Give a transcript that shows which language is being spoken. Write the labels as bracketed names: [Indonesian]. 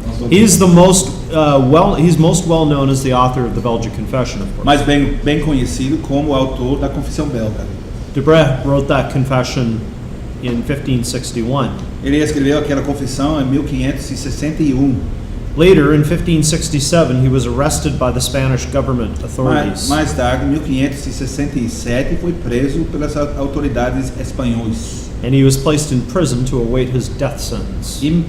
[English] He's most well known as the author of the Belgic Confession, of course. [Portuguese] Mas bem conhecido como autor da Confissão Belga. [English] De Bré wrote that confession in 1561. [Portuguese] Ele escreveu aquela confissão em 1561. [English] Later, in 1567, he was arrested by the Spanish government authorities. [Portuguese] Mais tarde, em 1567, foi preso pelas autoridades espanholas. [English] And he was placed in prison to await his death sentence.